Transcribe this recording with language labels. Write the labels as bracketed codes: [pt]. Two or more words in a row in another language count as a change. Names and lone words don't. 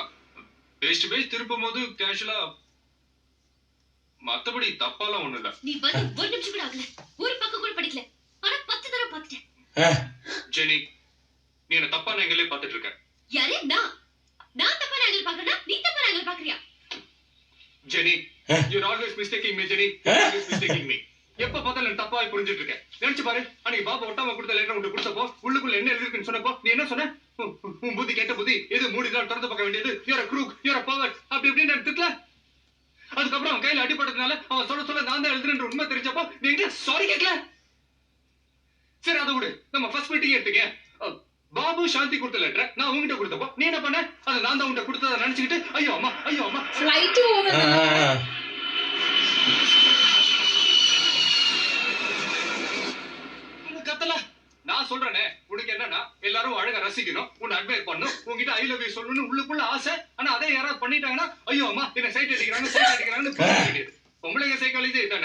[ta] பேஸ்ட் பேஸ்ட் திருப்பும் போது கேஷுவலா மத்தபடி தப்பாலாம் ஒண்ணு இல்ல. நீ வந்து ஒரு நிமிஷம் கூட ஆகல. ஒரு பக்கம் கூட படிக்கல. ஆனா 10 தடவை பார்த்துட்டேன். ஜெனி, நீ என்ன தப்பான ஆங்கிள்ல பார்த்துட்டு இருக்க. யாரே நான் தப்பான ஆங்கிள் பார்க்கறனா நீ தப்பான ஆங்கிள் பார்க்கறியா? ஜெனி, [en] you are always mistaking me, Jenny. Always mistaking me. [ta] எப்ப பார்த்தாலும் தப்பா புரிஞ்சிட்டு இருக்க. நினைச்சு பாரு, அன்னைக்கு பாபா ஒட்டாம கொடுத்த லெட்டர் உனக்கு கொடுத்தப்போ உள்ளுக்குள்ள என்ன எழுதிருக்குன்னு சொன்னப்போ நீ என்ன சொன்ன? உன் புத்தி கேட்ட புத்தி எது மூடி நாள் திறந்து பார்க்க வேண்டியது. [en] you're a crook, you're a pervert [ta] அப்படி இப்படின்னு எடுத்துக்கல. அதுக்கப்புறம் அவன் கையில அடிபட்டதுனால அவன் சொல்ல நான் தான் எழுதுறேன்ற உண்மை தெரிஞ்சப்போ நீ எங்க சாரி கேட்கல. சரி அதை விடு, நம்ம ஃபர்ஸ்ட் மீட்டிங் எடுத்துக்க. பாபு சாந்தி கொடுத்த லெட்டர் நான் உங்ககிட்ட கொடுத்தப்போ நீ என்ன பண்ண? அதை நான் தான் உங்ககிட்ட கொடுத்ததை நினைச்சுக்கிட்டு ஐயோ அம்மா [ml] ഫ്ലൈറ്റ് പോകുന്നത് [ta] கத்தல. நான் சொல்றேனே, உனக்கு என்னன்னா எல்லாரும் அழகா ரசிக்கணும், உன்னை அட்மையர் பண்ணணும், உங்ககிட்ட [en] I love you [ta] சொல்லணும்னு உள்ளுக்குள்ள ஆசை. ஆனா அதே யாராவது பண்ணிட்டாங்கன்னா ஐயோ அம்மா என்ன சைட் அடிக்கிறாங்கன்னு பொம்பளைங்க சைக்காலஜி தானே.